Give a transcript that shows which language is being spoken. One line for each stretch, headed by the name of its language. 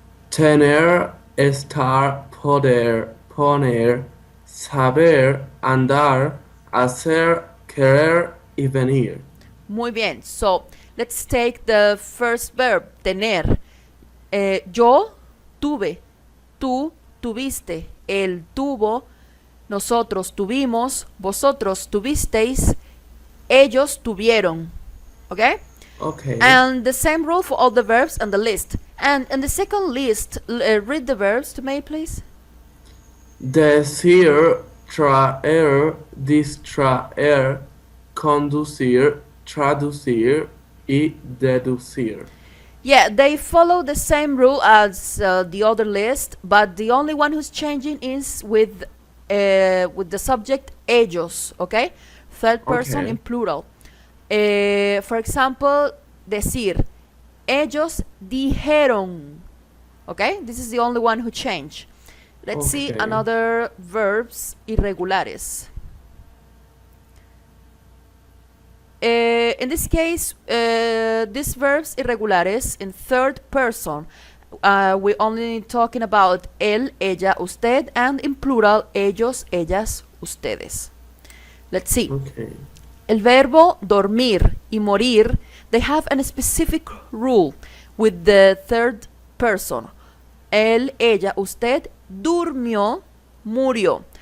Spanish: Tener, estar, poder, poner, saber, andar, hacer, querer y venir. Muy bien.
English: So let's take the first verb, tener.
Spanish: Yo tuve, tú tuviste, él tuvo, nosotros tuvimos, vosotros tuvisteis, ellos tuvieron.
English: Okay? Okay. And the same rule for all the verbs on the list. And in the second list, read the verbs to me, please.
Spanish: Decir, traer, distraer, conducir, traducir y deducir.
English: Yeah, they follow the same rule as the other list, but the only one who's changing is with the subject ellos, okay? Third person Okay. in plural. For example, decir,
Spanish: ellos dijeron,
English: okay? This is the only one who changed. Let's see Okay. another
Spanish: verbs irregulares.
English: In this case, these
Spanish: verbs irregulares
English: in third person, we're only talking about
Spanish: él, ella, usted,
English: and in plural,
Spanish: ellos, ellas, ustedes.
English: Let's see. Okay.
Spanish: El verbo dormir y morir,
English: they have a specific rule with the third person.
Spanish: Él, ella, usted durmió, murió.